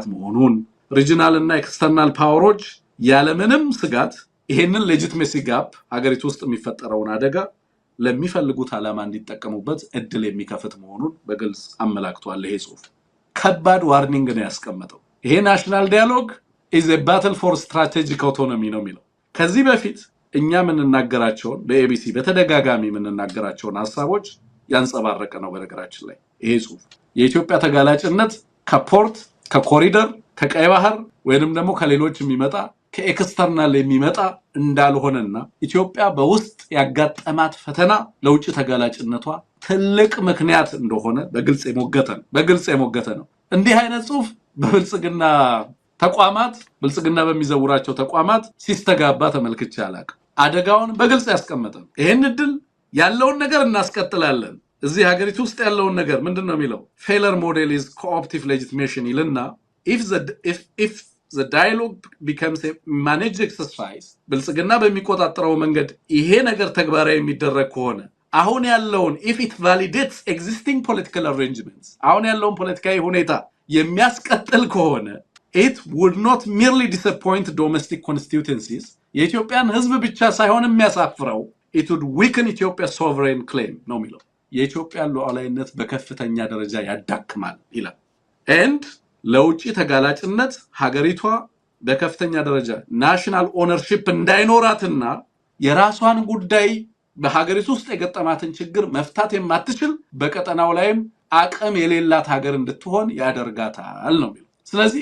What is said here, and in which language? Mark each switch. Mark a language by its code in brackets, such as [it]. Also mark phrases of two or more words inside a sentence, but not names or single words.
[am] መሆኑን ሪጂናል እና [en] external powers [am] ያለምንም ስጋት ይሄንን [en] legitimacy gap [am] ሀገሪቱ ውስጥ የሚፈጠረውን አደጋ ለሚፈልጉት ዓላማ እንዲጠቀሙበት እድል የሚከፍት መሆኑን በግልጽ አመላክቷል። ይሄ ጽሁፍ ከባድ ዋርኒንግ ነው ያስቀመጠው። ይሄ [en] national dialogue is a battle for strategic autonomy [am] ነው የሚለው። ከዚህ በፊት እኛ የምንናገራቸውን በኤቢሲ በተደጋጋሚ የምንናገራቸውን ሐሳቦች ያንጸባረቀ ነው። በነገራችን ላይ ይሄ ጽሁፍ የኢትዮጵያ ተጋላጭነት ከፖርት ከኮሪደር ከቀይ ባህር ወይንም ደግሞ ከሌሎች የሚመጣ ከኤክስተርናል የሚመጣ እንዳልሆነና ኢትዮጵያ በውስጥ ያጋጠማት ፈተና ለውጭ ተጋላጭነቷ ትልቅ ምክንያት እንደሆነ በግልጽ የሞገተ ነው። እንዲህ አይነት ጽሁፍ በብልጽግና ተቋማት ብልጽግና በሚዘውራቸው ተቋማት ሲስተጋባ ተመልክቼ አላውቅም። አደጋውን በግልጽ ያስቀመጠ ነው። ይሄን እድል ያለውን ነገር እናስቀጥላለን። እዚህ ሀገሪቱ ውስጥ ያለውን ነገር ምንድነው የሚለው? [en] failure model is cooperative legitimation ይልና if the dialogue becomes a managed exercise [am] ብልጽግና በሚቆጣጠረው መንገድ ይሄ ነገር ተግባራዊ የሚደረግ ከሆነ አሁን ያለውን [en] if it validates existing political arrangements [am] አሁን ያለውን ፖለቲካዊ ሁኔታ የሚያስቀጥል ከሆነ [en] it would not merely disappoint domestic constituencies [am] የኢትዮጵያን ህዝብ ብቻ ሳይሆን የሚያሳፍረው [en] it would weaken Ethiopia's sovereign claim [am] ነው የሚለው። የኢትዮጵያን ሉዓላዊነት በከፍተኛ ደረጃ ያዳክማል ይላል። and ለውጪ ተጋላጭነት ሀገሪቷ በከፍተኛ ደረጃ [en] national ownership [am] እንዳይኖራትና የራሷን ጉዳይ በሀገሪቱ ውስጥ የገጠማትን ችግር መፍታት የማትችል በቀጠናው ላይም አቅም የሌላት ሀገር እንድትሆን ያደርጋታል ነው የሚለው። ስለዚህ